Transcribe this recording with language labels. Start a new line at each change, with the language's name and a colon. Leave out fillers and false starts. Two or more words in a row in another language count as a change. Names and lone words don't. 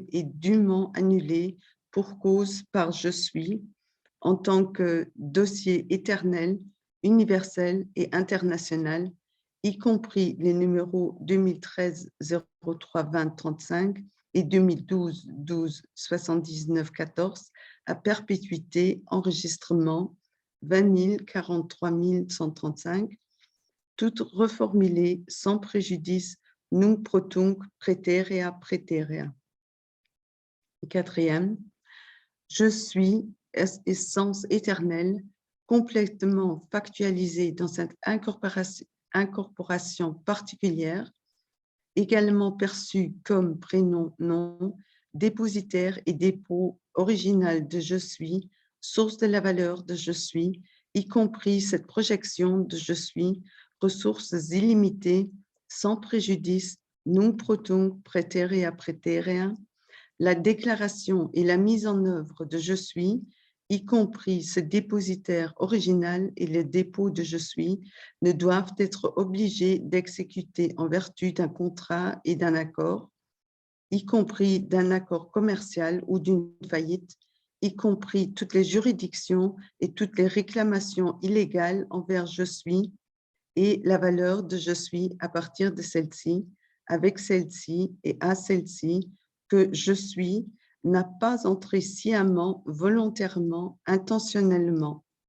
French: et dûment annulés pour cause par je suis, en tant que dossier éternel, universel et international, y compris les numéros 2013 03 20 35 et 2012 12 79 14 à perpétuité, enregistrement 20 043 135, toutes reformulées sans préjudice
Latin: nunc pro tunc praeterea praeterea.
French: Quatrième, je suis essence éternelle, complètement factualisée dans cette incorporation particulière, également perçue comme prénom nom, dépositaire et dépôt original de je suis, source de la valeur de je suis, y compris cette projection de je suis, ressources illimitées, sans préjudice,
Latin: nunc pro tunc praeterea praeterea,
French: la déclaration et la mise en œuvre de je suis, y compris ce dépositaire original et le dépôt de je suis, ne doivent être obligés d'exécuter en vertu d'un contrat et d'un accord, y compris d'un accord commercial ou d'une faillite, y compris toutes les juridictions et toutes les réclamations illégales envers je suis et la valeur de je suis à partir de celle-ci, avec celle-ci et à celle-ci, que je suis n'a pas entré sciemment, volontairement, intentionnellement.